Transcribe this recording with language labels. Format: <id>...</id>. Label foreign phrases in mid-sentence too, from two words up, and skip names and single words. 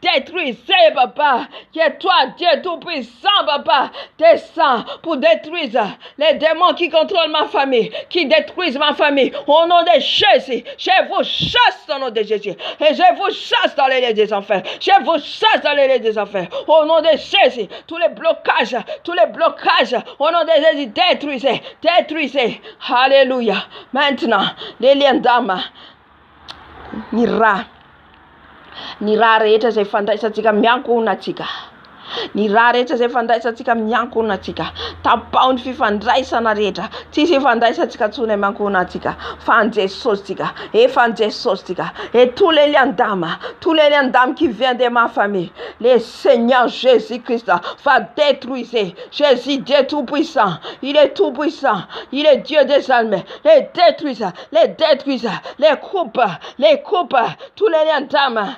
<fr>que toi Dieu tout-puissant papa, descends pour détruire les démons qui contrôlent ma famille, qui détruisent ma famille, au nom de Jésus, je vous chasse au nom de Jésus, et je vous chasse dans les lieux des enfers, au nom de Jésus, tous les blocages, au nom de Jésus, détruisez, alléluia, maintenant, les liens d'âme,</fr> <mg>ny raha rehetra zay fandraisantsika miankonatsika. Ny raha rehetra zay fandraisantsika miankonatsika. Tapaho ny fifandraisana rehetra. Tsisy fandraisantsika tsony miankonatsika. Fa en Jesosy tsika. Efa en Jesosy tsika.</mg> <fr>Et tous les liens d'âme qui viennent de ma famille, le Seigneur Jésus-Christ va détruire. Jésus Dieu tout-puissant. Il est tout-puissant. Il est Dieu des armées. Les détruise. Les coupe. Tous les liens d'âme.</fr>